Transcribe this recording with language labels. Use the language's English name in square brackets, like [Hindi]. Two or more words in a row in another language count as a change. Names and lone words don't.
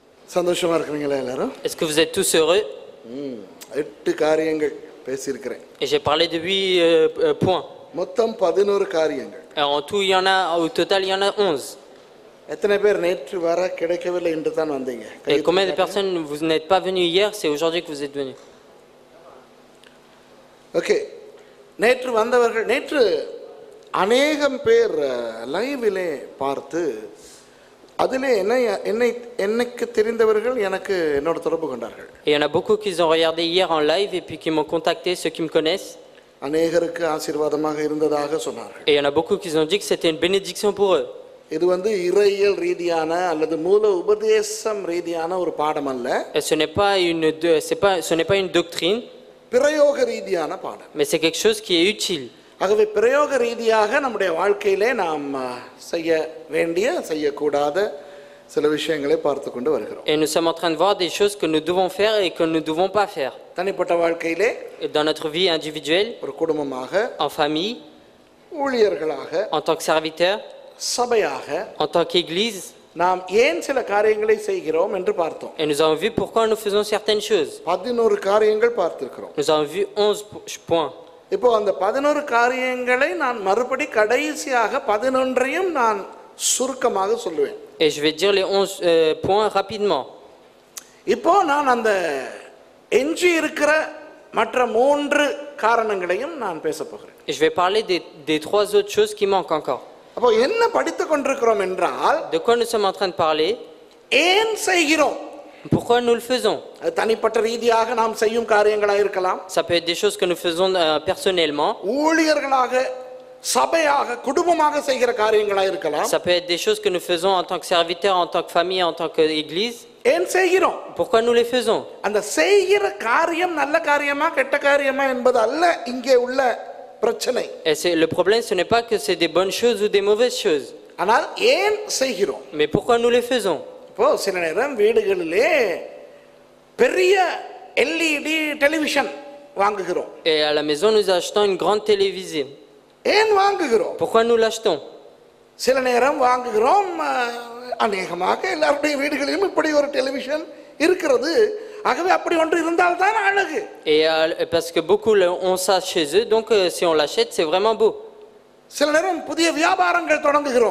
[Tamil] சந்தோஷமா இருக்கீங்களா எல்லாரும்? [French] Est-ce que vous êtes tous heureux? [Tamil] 8 காரியங்கள் பேசியிருக்கிறேன். [French] Et j'ai parlé de 8 points. [Tamil] மொத்தம் 11 காரியங்கள். [French] Alors, en tout, au total, il y en a 11. [Tamil] எத்தனை பேர் நேற்று வர கிடைக்கவில்லை என்று தான் வந்தீங்க? [French] Et combien de personnes vous n'êtes pas venus hier? C'est aujourd'hui que vous êtes venus. [Tamil] ஓகே. நேற்று வந்தவர்கள் நேற்று அநேகம் பேர் லைவிலே பார்த்து அதிலே எனக்கு தெரிந்தவர்கள் எனக்கு என்னோட தொடர்பு கொண்டார்கள். [French] Et il y en a beaucoup qui ont regardé hier en live et puis qui m'ont contacté, ceux qui me connaissent. [Tamil] அநேகருக்கு ஆசீர்வாதமாக இருந்ததாக சொன்னார்கள். [French] Et il y en a beaucoup qui ont dit que c'était une bénédiction pour eux. [Tamil] இது இறையியல் ரீதியான அல்லது மூல உபதேசம் ரீதியான ஒரு பாடம் அல்ல. [French] Et ce n'est pas une doctrine. [Tamil] பிரயோக ரீதியான பாடம். [French] Mais c'est quelque chose qui est utile. [Tamil] ஆகவே பிரயோக ரீதியாக நம்முடைய வாழ்க்கையிலே நாம் செய்ய வேண்டிய செய்யக்கூடாத சில விஷயங்களை பார்த்து கொண்டு வருகிறோம். [French] Et nous sommes en train de voir des choses que nous devons faire et que nous ne devons pas faire. [Tamil] தனிப்பட்ட வாழ்க்கையிலே [French] dans notre vie individuelle, [Tamil] ஒரு குடும்பமாக, [French] en famille, [Tamil] ஊழியர்களாக, [French] en tant que serviteur, [Tamil] சபையாக, [French] en tant qu'église, [Tamil] நாம் ஏன் சில காரியங்களை செய்கிறோம் என்று பார்த்தோம். [French] Et nous avons vu pourquoi nous faisons certaines choses. [Tamil] 11 காரியங்கள் பார்த்திருக்கிறோம். [French] Nous avons vu 11 points. [Tamil] இப்போ அந்த 11 காரியங்களை நான் மறுபடி கடைசியாக 11ஐயும் நான் சுருக்கமாக சொல்லுவேன். [French] Et je vais dire les 11 points rapidement. [Tamil] இப்போ நான் அந்த எஞ்சி இருக்கிற மற்ற 3 காரணங்களையும் நான் பேச போகிறேன். [French] Et je vais parler des 3 autres choses qui manquent encore. [Tamil] அப்போ என்ன படித்துக் கொண்டிருக்கிறோம் என்றால், [French] de quoi nous sommes en train de parler? [Tamil] ஏன் செய்கிறோம்? [French] Pourquoi nous le faisons? [Tamil] தனிப்பட்ட ரீதியாக நாம் செய்யும் காரியங்களா இருக்கலாம். [French] Ça peut être des choses que nous faisons personnellement. [Tamil] ஊழியர்களாக, சபையாக, குடும்பமாக செய்கிற காரியங்களா இருக்கலாம். [French] Ça peut être des choses que nous faisons en tant que serviteurs, en tant que famille, en tant qu'église. [Tamil] ஏன் செய்கிறோம்? [French] Pourquoi nous les faisons? [Tamil] அந்த செய்கிற காரியம் நல்ல காரியமா கெட்ட காரியமா என்பது அல்ல இங்கே உள்ள பிரச்சனை. [French] Et le problème, ce n'est pas que c'est des bonnes choses ou des mauvaises choses. [Tamil] ஆனால் ஏன் செய்கிறோம்? [French] Mais pourquoi nous les faisons? [Tamil] இப்போ சில நேரம் வீடுகளிலே பெரிய [English] LED television [Tamil] வாங்குகிறோம். [French] Et à la maison, nous achetons une grande télévision. [Tamil] ஏன் வாங்குகிறோம்? [French] Pourquoi nous l'achetons? [Tamil] சில நேரம் வாங்குகிறோம், அநேகமாக எல்லாருடைய வீடுகளிலும் இப்படி ஒரு டெலிவிஷன் இருக்கிறது. ஆகவே அப்படி ஒன்று இருந்தால் தான் அழகு. [French] Et parce que beaucoup ont ça chez eux, donc si on l'achète, c'est vraiment beau. [Tamil] சில நேரம் புதிய வியாபாரங்கள் தொடங்குகிறோம்.